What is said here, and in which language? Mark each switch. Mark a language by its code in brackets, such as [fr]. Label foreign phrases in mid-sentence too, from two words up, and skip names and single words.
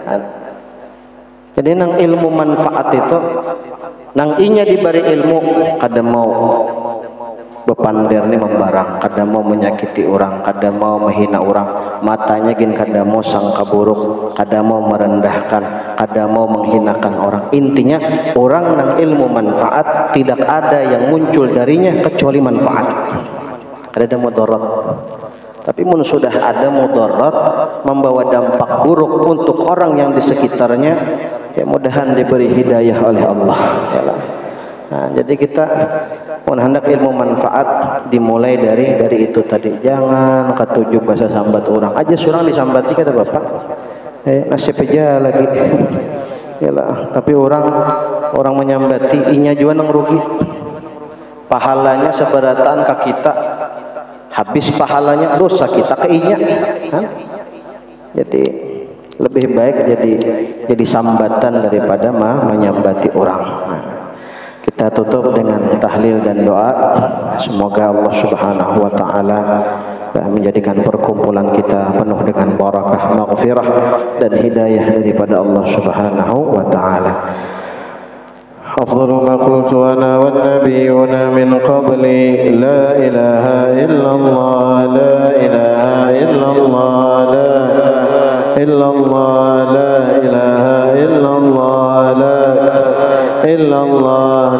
[bjn] Jadi nang ilmu manfaat itu nang inya diberi ilmu kada mau bepander nih membarang, kada mau menyakiti orang, kada mau menghina orang, matanya gin kada mau sangka buruk, kada mau merendahkan, kada mau menghinakan orang. [id] Intinya orang nang ilmu manfaat tidak ada yang muncul darinya kecuali manfaat. Ada mudarat. Tapi mun sudah ada mudarat membawa dampak buruk untuk orang yang di sekitarnya, ya mudahan diberi hidayah oleh Allah, yalah. Nah, jadi kita hendak ilmu manfaat dimulai dari itu tadi. [bjn] Jangan ketujuh bahasa sambat orang aja, surang disambati kata bapak. [id] Nasib aja lagi. [bjn] Yalah, tapi orang menyambati inya juga nang rugi. [id] Pahalanya seberatan ke kita, habis pahalanya dosa kita ke inya. Jadi lebih baik jadi sambatan daripada menyambati orang. Kita tutup dengan tahlil dan doa. Semoga Allah [ar] سبحانه وتعالى [id] menjadikan perkumpulan kita penuh dengan barakah, maghfirah dan hidayah daripada Allah [ar] سبحانه وتعالى. أفضل ما قلت أنا والنبيون من قبلي لا إله إلا الله لا إله إلا الله لا إلا الله لا إله إلا الله لا إلا الله